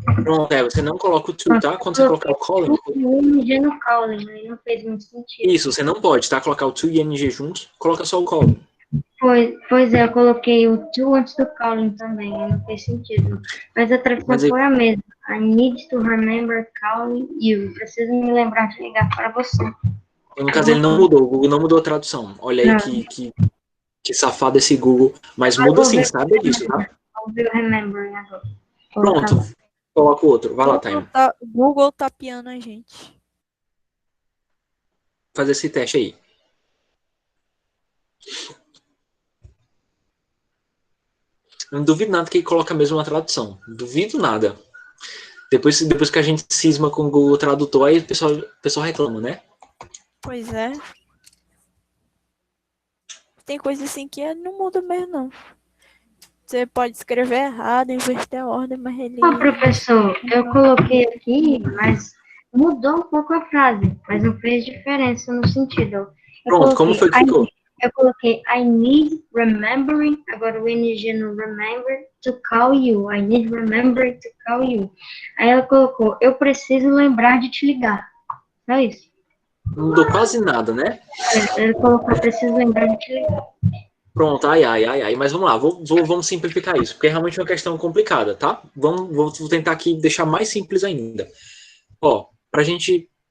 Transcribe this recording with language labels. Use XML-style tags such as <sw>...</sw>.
<pt>Pronto, você não coloca o to, tá? Quando você colocar o calling... O ing no calling, aí não fez muito sentido. Isso, você não pode, tá? Colocar o to e ing juntos, coloca só o calling. Pois é, eu coloquei o to antes do calling também, aí não fez sentido. Mas a tradução foi a mesma.</pt> <en>I need to remember calling you.</en> <pt>Preciso me lembrar de ligar para você. No caso, ele não mudou, o Google não mudou a tradução. Olha aí que safado esse Google. Mas muda sim, sabe disso, tá? Vamos ver o remembering agora. Pronto, coloca o outro. Vai lá, Taimon. O Google tá piando a gente. Fazer esse teste aí. Não duvido nada que ele coloca mesmo uma tradução. Duvido nada. Depois que a gente cisma com o Google Tradutor, aí o pessoal reclama, né? Pois é. Tem coisa assim que não muda mesmo, não. Você pode escrever errado, inverter a ordem, mas ele... Ah, professor, eu coloquei aqui, mas mudou um pouco a frase, mas não fez diferença no sentido. Pronto, como foi que ficou? Eu coloquei</pt> <en>I need remembering,</en> <pt>agora o NG no</pt> <en>remember to call you. I need remembering to call you.</en> <pt>Aí ela colocou, eu preciso lembrar de te ligar. Só isso. Não mudou quase nada, né? Ele colocou, eu preciso lembrar de te ligar. Pronto, ai. Mas vamos lá, vamos simplificar isso, porque é realmente uma questão complicada, tá? Vou tentar aqui deixar mais simples ainda. Ó, pra gente...</pt>